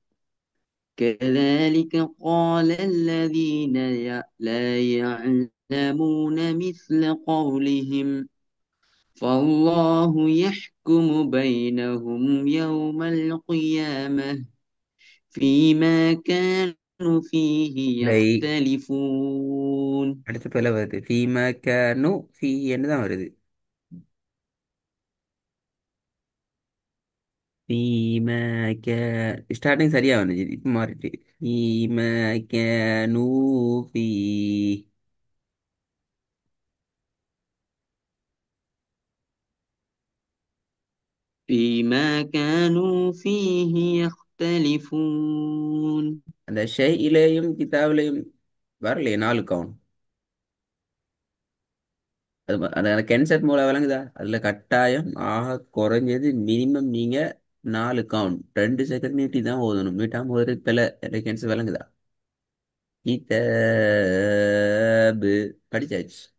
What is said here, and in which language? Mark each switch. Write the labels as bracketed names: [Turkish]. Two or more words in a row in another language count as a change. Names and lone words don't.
[Arabic] كذلك قال الذين لا يعلمون مثل قولهم فالله يحكم بينهم يوم القيامة فيما كانوا فيه [Tamil] இல்லை, [Arabic] يختلفون. [Tamil] அடுத்த பிள்ளை வருது. [Arabic] فيما كانو في [Tamil] என்று தான் வருது. [Arabic] فيما كا [Tamil] ஸ்டார்டிங் சரியா வந்துச்சு, இப்போ மாறிட்டு [Arabic] فيما كانو في. فيما كانوا فيه يختلفون. [Tamil] அந்த ஷையிலேயும் கிதாபிலையும் வரலையே 4 கவுண்ட். அந்த கென்செட் மூலம் விளங்குதா? அதில் கட்டாயம் ஆக குறைஞ்சது மினிமம் நீங்கள் 4 கவுண்ட் 2 செகண்ட் நீட்டி தான் ஓதணும். மீட்டாமல் ஒரு பிள்ளை கென்சல் விளங்குதா? கிதாபு படிச்சாச்சு.